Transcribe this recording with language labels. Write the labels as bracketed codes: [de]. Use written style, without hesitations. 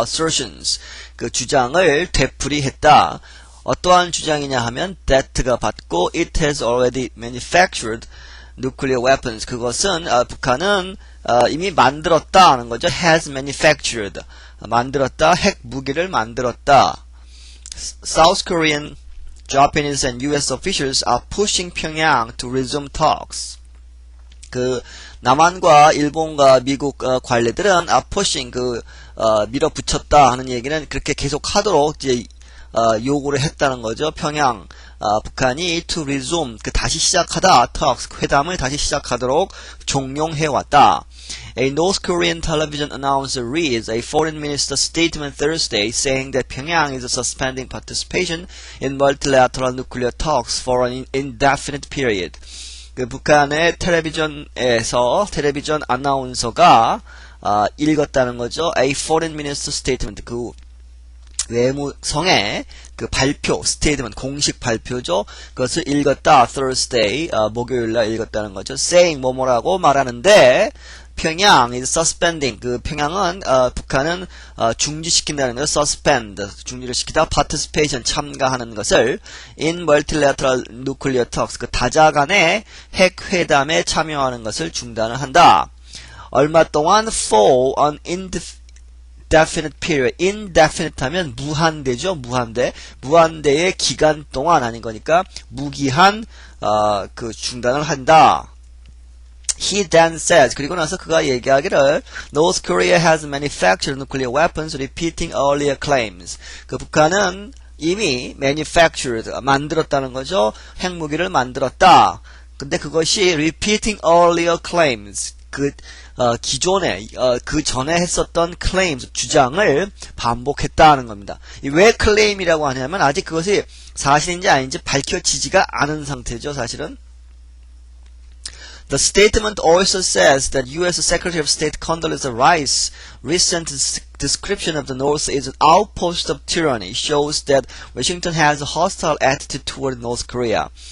[ko] assertions 그 주장을 되풀이했다. 어떠한 주장이냐 하면 that가 받고 [en] it has already manufactured nuclear weapons [ko] 그것은 북한은 이미 만들었다 하는 거죠. has manufactured 만들었다 핵 무기를 만들었다. [en] South Korean, Japanese and US officials are pushing Pyongyang to resume talks. [ko] 그 남한과 일본과 미국 관리들은 pushing 밀어붙였다 하는 얘기는 그렇게 계속하도록 이제 요구를 했다는 거죠. 평양 북한이 to resume 다시 시작하다 talks 회담을 다시 시작하도록 종용해 왔다. [en] A North Korean television announcer reads a foreign minister's statement Thursday saying that Pyongyang is suspending participation in multilateral nuclear talks for an indefinite period. [ko] 그 북한의 텔레비전에서 텔레비전 아나운서가 읽었다는 거죠. [en] A foreign minister's statement [ko] 그 외무성의 그 발표, 스테이트먼트, 공식 발표죠. 그것을 읽었다. Thursday, 목요일날 읽었다는 거죠. saying, 뭐라고 말하는데, 평양 is suspending. 그 평양은, 북한은, 중지시킨다는 거죠. suspend, 중지를 시키다. participation, 참가하는 것을 [en] in multilateral nuclear talks, [ko] 그 다자간의 핵회담에 참여하는 것을 중단을 한다. 얼마 동안 [en] for an indefinite period, [ko] indefinite 하면 무한대죠. 무한대의 기간 동안 아닌 거니까 무기한 그 중단을 한다. [en] He then says [ko] 그리고 나서 그가 얘기하기를 [en] North Korea has manufactured nuclear weapons repeating earlier claims. [ko] 그 북한은 이미 manufactured 만들었다는 거죠. 핵무기를 만들었다. 근데 그것이 [en] repeating earlier claims [ko] 기존에 그 전에 했었던 claims 주장을 반복했다는 겁니다. 왜 claim이라고 하냐면 아직 그것이 사실인지 아닌지 밝혀지지가 않은 상태죠. 사실은. [en] The statement also says that U.S. Secretary of State Condoleezza Rice's recent description of the North as an outpost of tyranny shows that Washington has a hostile attitude toward North Korea.